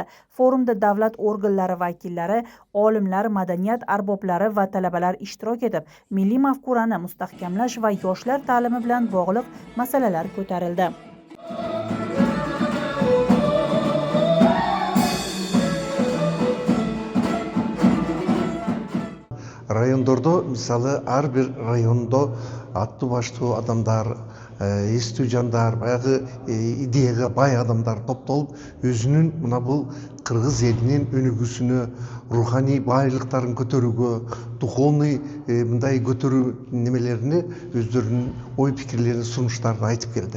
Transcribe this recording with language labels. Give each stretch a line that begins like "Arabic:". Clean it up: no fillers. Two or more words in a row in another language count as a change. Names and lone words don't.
Uzbek: Forumda davlat organlari vakillari, olimlar, madaniyat arboblari va talabalar ishtirok etib, milliy mafkurani mustahkamlash va yoshlar ta'limi bilan bog'liq masalalar ko'tarildi.
Kyrgyz: Rayondordo misалы ар бир райондо аттуу баштуу адамдар, эстүү жандар, баягы идеяга бай адамдар топтолуп, өзүнүн мына бул кыргыз элинин өнүгүүсүнө, руханий байлыктарын көтөрүүгө, духовный мындай көтөрүү немелерине өздөрүнүн ой пикирлерин, сунуштарын айтып келди.